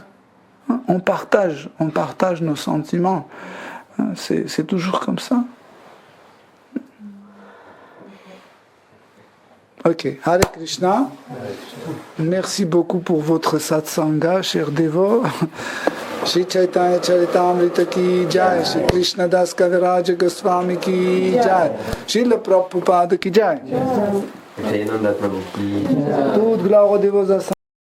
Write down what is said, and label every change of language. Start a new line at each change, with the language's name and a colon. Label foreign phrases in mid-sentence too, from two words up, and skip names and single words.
French: On partage nos sentiments. C'est toujours comme ça. Ok,
Sanskrit: हरे कृष्ण.
French: Merci beaucoup pour votre satsanga, chers dévots.
Hindi: श्री चैतन्य चरितामृत की जय, श्री कृष्ण दास कविराज गोस्वामी की जय, श्रील प्रभुपाद की जय. जयानन्द प्रभु की
French: Toute gloire aux dévots